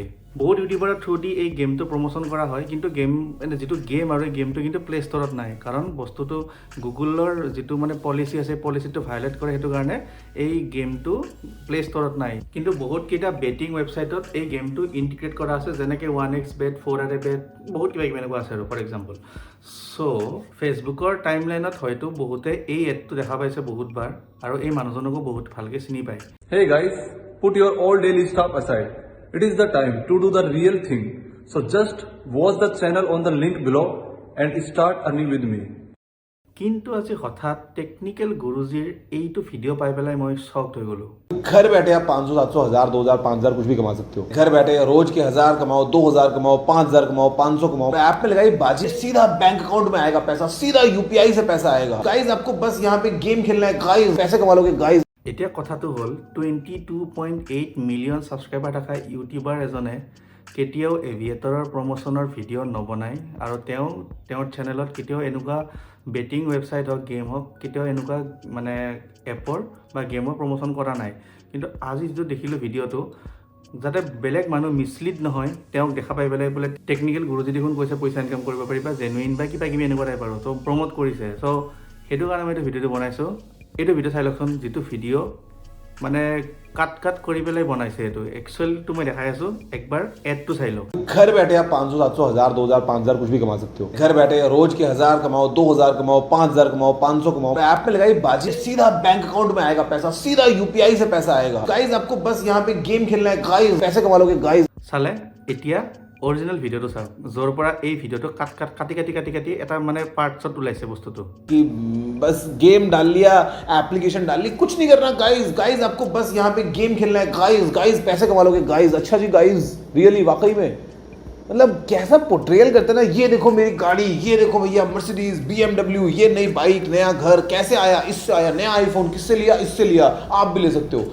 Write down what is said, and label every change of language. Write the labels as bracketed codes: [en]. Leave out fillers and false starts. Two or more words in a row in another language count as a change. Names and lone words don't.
[as] বহুত ইউটিউবাৰৰ থ্ৰু দি এই গেমটো প্ৰমোশ্যন কৰা হয়, কিন্তু যিটো গেম আৰু এই গেমটো কিন্তু প্লে ষ্ট'ৰত নাই, কাৰণ বস্তুটো গুগলৰ যিটো মানে পলিচি আছে, পলিচিটো ভায়লেট কৰে, সেইটো কাৰণে এই গেমটো প্লে ষ্ট'ৰত নাই। কিন্তু বহুতকেইটা বেটিং ৱেবছাইটত এই গেমটো ইণ্টিগ্ৰেট কৰা আছে, যেনেকৈ 1xBet, 4RABet, বহুত কিবা কিবি এনেকুৱা আছে আৰু [en] for example. [as] চ' ফেচবুকৰ টাইমলাইনত হয়তো বহুতে এই এডটো দেখা পাইছে বহুতবাৰ, আৰু এই মানুহজনকো বহুত ভালকৈ চিনি পায়। [en] Hey guys, put your all daily stuff aside. It is the time to do the real thing. So just watch the channel on the link below and start earning with me. [as] কিন্তু আজি হঠাৎ টেকনিকেল গুৰুজীৰ এইটো ভিডিঅ' পাই পেলাই মই শ্বকড হৈ গ'লোঁ। [hi] घर बैठे आप 500, 700, 1000, 2000, 5000 कुछ भी कमा सकते हो। घर बैठे रोज के 1000 कमाओ, 2000 कमाओ, 5000 कमाओ, 500 कमाओ। ऐप में लगाई बाजी, सीधा [en] bank account [hi] में आएगा पैसा, सीधा यूपीआई से पैसा आएगा। गाइस आपको बस यहाँ पे गेम खेलना है, गाइस पैसे कमा लोगे गाइस। [as] এতিয়া কথাটো হ'ল 22.8 [en] million subscriber [as] থকা ইউটিউবাৰ এজনে কেতিয়াও এভিয়েটৰৰ প্ৰমোশ্যনৰ ভিডিঅ' নবনায়, আৰু তেওঁৰ চেনেলত কেতিয়াও এনেকুৱা [en] betting website [as] হওক, গেম হওক, কেতিয়াও এনেকুৱা মানে এপৰ বা গেমৰ প্ৰমোশ্যন কৰা নাই। কিন্তু আজি যিটো দেখিলোঁ ভিডিঅ'টো, যাতে বেলেগ মানুহ মিছলিড নহয়, তেওঁক দেখা পাই পেলাই বোলে টেকনিকেল গুৰুজী দেখোন কৈছে পইচা ইনকাম কৰিব পাৰিবা, জেনুইন বা কিবা কিবি এনেকুৱা টাইপ আৰু, ত' প্ৰমোট কৰিছে। চ' সেইটো কাৰণে মই এইটো ভিডিঅ'টো বনাইছোঁ। এইটো ভিডিঅ' চাই লওকচোন, যিটো ভিডিঅ' মানে কাট কৰি পেলাই বনাইছে। এইটো একচুৱেলটো মই দেখাই আছোঁ, একবাৰ এডটো চাই লওক। [hi] घर बैठे आप 500, 700, 1000, 2000, 5000 कुछ भी कमा सकते हो। घर बैठे रोज के 1000 कमाओ, 2000 कमाओ, 5000 कमाओ, 500 कमाओ। ऐप में लगाई बाजी, सीधा [en] bank account [hi] में आएगा पैसा, सीधा यूपीआई से पैसा आएगा। गाइस आपको बस यहाँ पे गेम खेलना है, गाइस पैसे कमा लोगे गाइस। [as] চালে এতিয়া অৰিজিনেল ভিডিঅ'টো চাওক, য'ৰ পৰা এই ভিডিঅ'টো কাটি এটা মানে পাৰ্টছত ওলাইছে বস্তুটো। [hi] कि बस गेम डाल लिया, एप्लीकेशन डाल ली, कुछ नहीं करना गाइस। गाइस आपको बस यहाँ पे गेम खेलना है, गाइस पैसे कमा लोगे गाइस। अच्छा जी गाइस, रियली वाकई में मतलब कैसा पोर्ट्रेयल करते हैं ना, ये देखो मेरी गाड़ी, ये देखो भैया मर्सिडीज, BMW, ये नई बाइक, नया घर, कैसे आया, इससे आया, नया आईफोन, किससे लिया, इससे लिया, आप भी ले सकते हो।